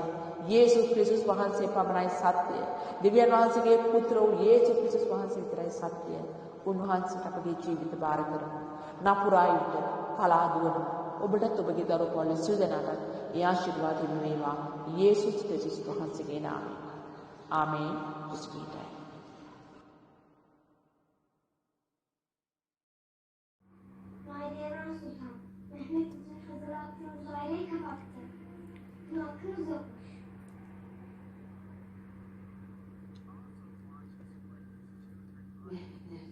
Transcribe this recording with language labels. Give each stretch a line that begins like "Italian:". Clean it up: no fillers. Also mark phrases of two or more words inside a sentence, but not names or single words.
Sinhala: යේසුස් ක්‍රිස්තුස් වහන්සේ පමණයි සත්‍යය. දෙවියන් වහන්සේගේ පුත්‍ර වූ යේසුස් ක්‍රිස්තුස් වහන්සේ විතරයි සත්‍යය. උන්වහන්සේට අපගේ ජීවිත බාර කරමු. නපුරායිට පලාදුවමු. ඔබටත් ඔබගේ දරුවෝ පවුල සියලු දෙනාටත් ඒ ආශිර්වාද හිමි වේවා. යේසුස් ක්‍රිස්තුස් වහන්සේගේ නාමයෙන්. ආමේන්. ස්පීටයි.
Turkish: Maliye Sultan, Mehmet için hazırlattığımız aileyi kapattı. Ne hakkınız yok. Mehmet nerede?